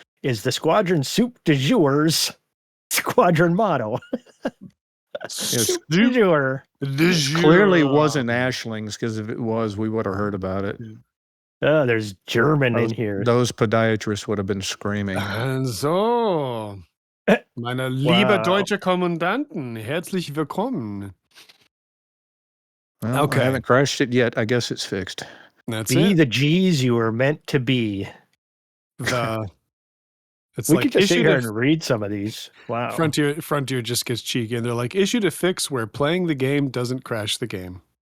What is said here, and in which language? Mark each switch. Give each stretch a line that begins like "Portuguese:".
English: Is the squadron soup de jour's squadron motto? Soup de jour. Clearly wasn't Ashling's, because if it was, we would have heard about it. Oh, there's German in here. Those podiatrists would have been screaming.
German: So, meine liebe deutsche Kommandanten, herzlich willkommen.
English: Well, I haven't crashed it yet. I guess it's fixed. That's be it. the G's you were meant to be. It's we like could just sit here and read some of these. Wow. Frontier just gets cheeky, and they're like, issue to fix where playing the game doesn't crash the game.